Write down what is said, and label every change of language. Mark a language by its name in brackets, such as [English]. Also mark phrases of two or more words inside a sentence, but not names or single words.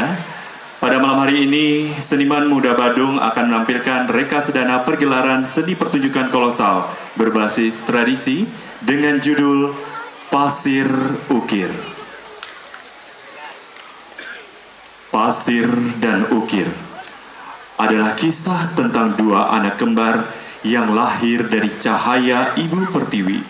[Indonesian] Pada malam hari ini, Seniman Muda Badung akan menampilkan reka sedana pergelaran seni pertunjukan kolosal berbasis tradisi dengan judul Pasir Ukir. Pasir dan Ukir adalah kisah tentang dua anak kembar yang lahir dari cahaya Ibu Pertiwi.